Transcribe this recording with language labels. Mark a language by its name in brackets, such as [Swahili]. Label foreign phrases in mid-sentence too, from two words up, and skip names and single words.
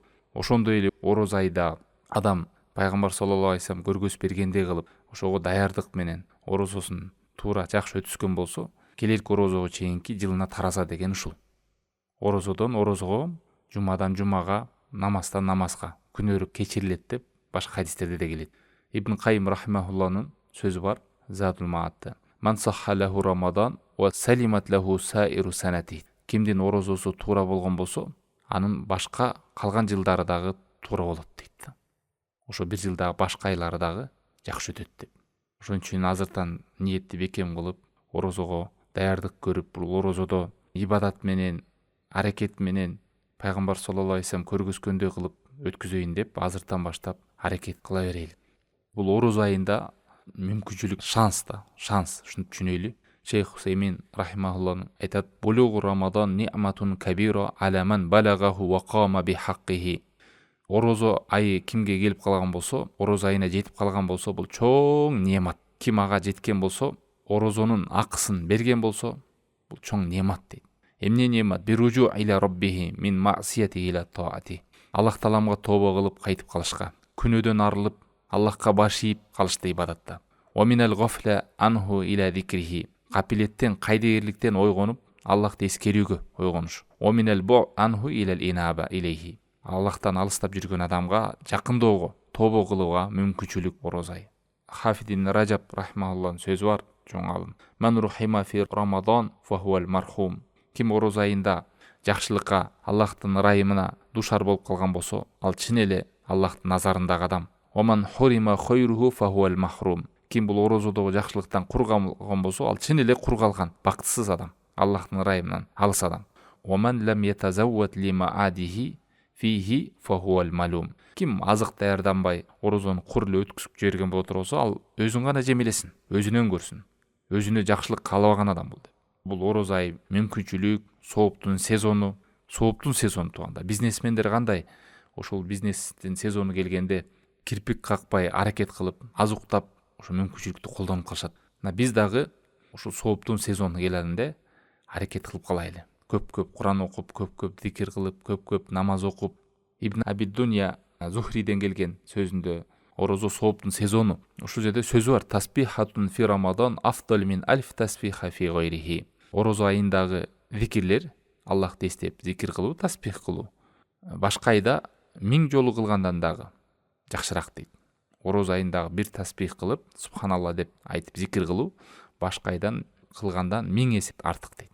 [Kyrgyz] Ошондой эле ороз айда адам Пайгамбар [Arabic] صلى الله عليه وسلم [Kyrgyz] көргөз бергендей кылып, ошого даярдык менен орозосун туура жакшы өткөзгөн болсо, келерки орозого чейинки жылына тараза деген ушул. Орозодон орозого, жумадан жумага, намаздан намазга күнөө кечирилет деп башка хадистерде де келет. Ибн Кайым рахимахулланын сөзү бар, Задул Маатта. [Arabic] من صح له رمضان وسلمت له سائر السنة. [Kyrgyz] Кимдин орозосу туура болгон болсо, анын башка калган жылдары дагы туура болот дейт. Ошо бир жылдагы башка айлары дагы жакшы өтөт деп. Ошон үчүн азыртан ниетти бекем кылып, орозого даярдык көрүп, бул орозодо ибадат менен, аракет менен Пайгамбар [Arabic] صلى الله عليه وسلم [Kyrgyz] көргөзгөндөй кылып өткүзөйүн деп азыртан баштап аракет кыла берели. Бул орозо айында мүмкүнчүлүк, шанс, ушуну түшүнөлү. Шейх Хусеймин рахимахуллах айтат: [Arabic] "بلوغ رمضان نعمة كبيرة على من بلغه وقام بحقه." [Kyrgyz] Орозо айы кимге келип калган болсо, орозо айына жетип калган болсо, бул чоң неемат. Ким ага жеткен болсо, орозонун акысын берген болсо, бул чоң неемат дейт. Эмне неемат? [Arabic] برجوعه إلى ربه من معصيته إلى طاعته. [Kyrgyz] Аллах таламга тобо кылып кайтып калышка, күнөөдөн арылып, Аллахка баш ийип калышты ибадатта. [Arabic] ومن الغفلة عنه إلى ذكره. [Kyrgyz] Капилеттен, кайдыгерликтен ойгонуп, Аллахты эскерүүгө ойгонуш. [Arabic] ومن البعد عنه إلى الإنابة إليه. [Kyrgyz] Аллахтан алыстап жүргөн адамга жакындоого, тобо кылууга мүмкүнчүлүк орозо ай. Хафид ибн Раджаб рахимахуллахнын сөзү бар, чоң алым. [Arabic] من رحم في رمضان فهو المرحوم. [Kyrgyz] Ким орозо айында жакшылыкка, Аллахтын ырайымына душар болуп калган болсо, ал чын эле Аллахтын назарындагы адам. [Arabic] ومن حرم خيره فهو المحروم. [Kyrgyz] Ким бул орозодогу жакшылыктан кур калган болсо, ал чын эле кур калган, бактысыз адам, Аллахтын ырайымынан алыс адам. [Arabic] ومن لم يتزود لمعاده فيه فهو ملوم. [Kyrgyz] Ким азык даярданбай орозону кур эле өткүзүп жиберген болот болсо, ал өзүн гана жемелесин, өзүнөн көрсүн. Өзүнө жакшылык каалабаган адам бул. Бул орозо ай мүмкүнчүлүк, сооптун сезону тууганда. Бизнесмендер кандай? Ошол бизнестин сезону келгенде кирпик какпай аракет кылып, аз уктап, ошо мүмкүнчүлүктү колдонуп калышат. Биз дагы ошол сооптун сезону келгенде аракет кылып калайлы. Көп Куран окуп, көп зикир кылып, көп намаз окуп. Ибн Абид Дунья Зухриден келген сөзүндө орозо сооптун сезону. Ушул жерде сөзү бар: [Arabic] "تسبيحة في رمضان أفضل من ألف تسبيحة في غيره." [Kyrgyz] Орозо айындагы зикирлер, Аллахты эстеп зикир кылуу, тасбих кылуу, башка айда 1000 жолу кылгандан дагы жакшыраак дейт. Орозо айындагы бир тасбих кылып, субханалла деп айтып зикир кылуу, башка айдан кылгандан 1000 эсе артык дейт.